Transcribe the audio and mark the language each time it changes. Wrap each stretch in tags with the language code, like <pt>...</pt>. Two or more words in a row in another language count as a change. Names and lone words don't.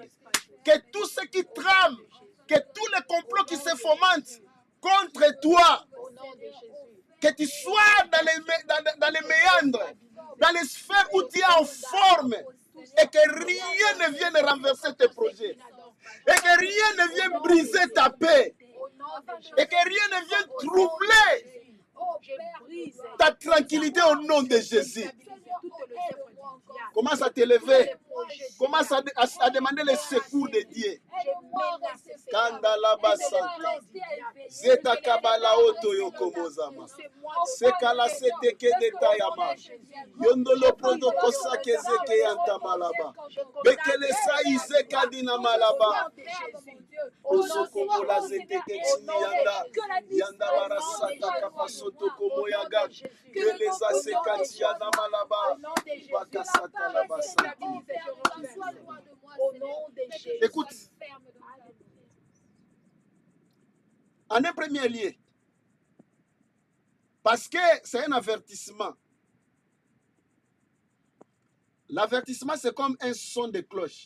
<fr>Que tout ce qui trame, que tous les complots qui se fomentent contre toi, que tu sois dans les méandres, dans les sphères où tu es en forme, et que rien ne vienne renverser tes projets, et que rien ne vienne briser ta paix, et que rien ne vienne troubler ta tranquillité au nom de Jésus. Commence à te lever. Commence à demander le secours de Dieu. Kandala basanta. Zeta kabala oto yokomozama. Sekala seteke de tayama. Yondolo prodo kosake zeke yanta malaba. Bekele sa izeka dina malaba. Osokomola zeteke chini yanda. Yanda barasata kapasoto komoyaga. Keleza sekati yanda malaba. Bakasata la basanta. Écoute, en un premier lieu, parce que c'est un avertissement. L'avertissement, c'est comme un son de cloche.</fr>